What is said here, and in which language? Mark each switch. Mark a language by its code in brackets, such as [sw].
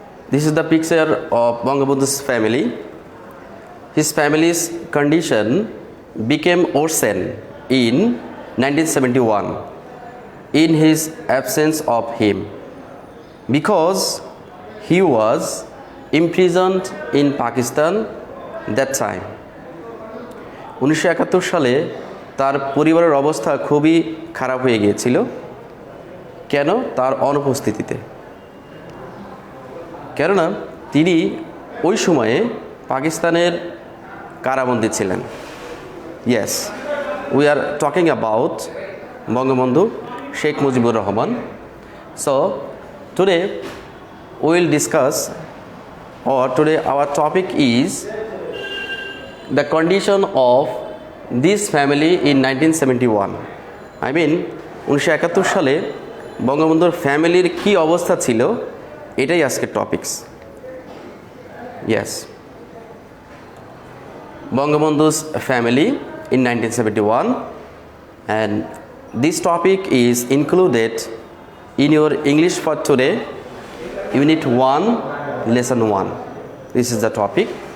[en] This is the picture of Bangabandhu's family. His family's condition became worsened in 1971 in his absence of him because he was imprisoned in Pakistan that time. [bn] 1971 সালে তার পরিবারের অবস্থা খুবই খারাপ হয়ে গিয়েছিল। কেন? তার অনুপস্থিতিতে। কেননা তিনি ওই সময়ে পাকিস্তানের কারাবন্দী ছিলেন। [en] Yes, we are talking about Bangabandhu Sheikh Mujibur Rahman. So today we will discuss, or today our topic is the condition of this family in 1971. I mean [bn] 1971 সালে বঙ্গবন্ধুর ফ্যামিলির কি অবস্থা ছিল, এটাই আজকের topics. [en] Yes, Bangabandhu's family in 1971, and this topic is included in your English for today, Unit 1, Lesson 1. This is the topic.